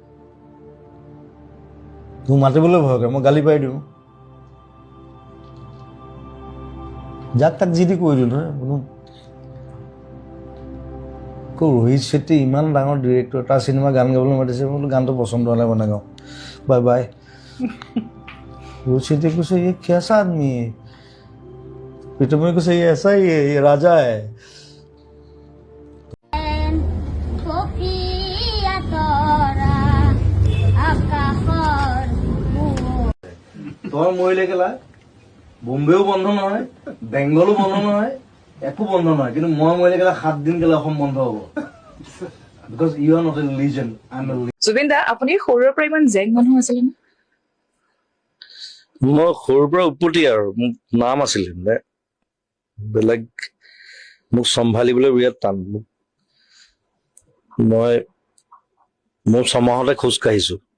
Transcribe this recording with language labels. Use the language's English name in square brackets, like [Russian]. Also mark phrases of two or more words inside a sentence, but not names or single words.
[Assamese] তোক মাতিবলৈ ভয় কৰে মই গালি পাৰি দিওঁ যাক তাক যি দি কৈ দিওঁ নহয় কোনো ৰোহিত শেট্টি ইমান ডাঙৰ ডিৰেক্টৰ তাৰ চিনেমা গান গাবলৈ মাতিছে মই গানটো পচন্দ হ'লে বনাই গাওঁ [English] bye bye [Assamese] रोहित शेट्टी কৈছে [Hindi] ये कैसा आदमी है [Assamese] प्रीतम কৈছে [Hindi] ये ऐसा ही है ये राजा है [Assamese] তোৰ মৰিলে কেলা বোম্বেও বন্ধ নহয় বেংগলো বন্ধ নহয় একো বন্ধ নহয় কিন্তু মই মৰিলে কেলা 7 দিন কেলা অসম বন্ধ হ'ব [English] because you are not a religion I'm a [Assamese] জুবিন দা আপুনি সৰুৰ পৰা ইমান জেং মানুহ আছিল নে মই সৰুৰ পৰা উৎপত্তি আৰু মোক নাম আছিল মানে বেলেগ মোক চম্ভালিবলৈ বিৰাট টান মই মোৰ ছমাহতে খোজ কাঢ়িছো